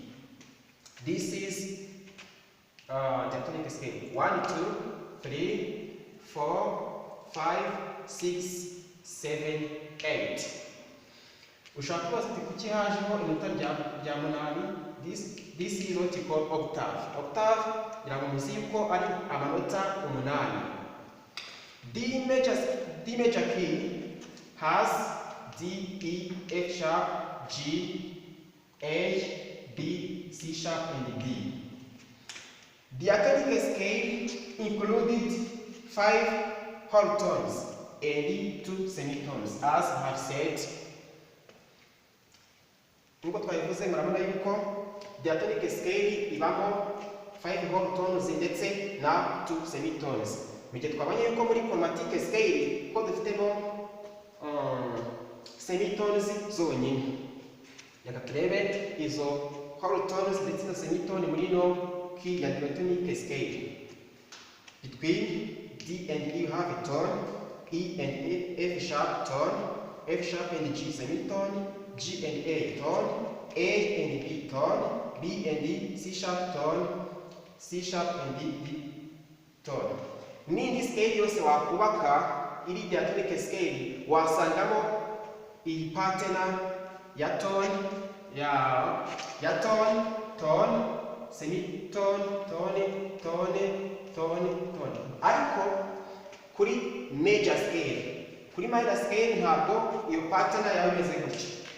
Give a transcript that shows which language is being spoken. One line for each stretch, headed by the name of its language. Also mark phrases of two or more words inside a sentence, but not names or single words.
English: This is diatonic scale. 1, 2, 3, 4, 5, 6, 7, 8.
Kinyarwanda: Ushaka kubaza ati kuki hajeho inota rya munani?
English: This is what you call octave.
Kinyarwanda: Octave iramuzi yuko ari amanota umunani.
English: D major key has D, E, F sharp, G, A, B, C sharp, and D. Diatonic scale included 5 whole tones and 2 semitones, as I have said.
Kinyarwanda: Nkuko twabivuze murabona yuko
English: diatonic scale
Kinyarwanda: ibamo 5
English: whole tones
Kinyarwanda: ndetse na 2 semitones. Mugihe twabonye yuko muri
English: chromatic scale
Kinyarwanda: ko dufitemo semitones zonyine. Reka turebe izo
English: whole tones
Kinyarwanda: ndetse na semitone muri no key ya
English: diatonic scale. Between D and E you have a tone, E and F sharp tone, F sharp and G semitone, G and A tone, A and B tone, B and D C sharp tone, C sharp and D tone.
Kinyarwanda: N'indi scale yose wakubaka iri
English: diatonic scale
Kinyarwanda: wasangamo iyi pattern ya tone, ya tone,
English: tone, semitone, tone.
Kinyarwanda: Ariko kuri
English: major scale,
Kinyarwanda: kuri
English: minor scale
Kinyarwanda: ntabwo iyo pattern yawe imeze gutya.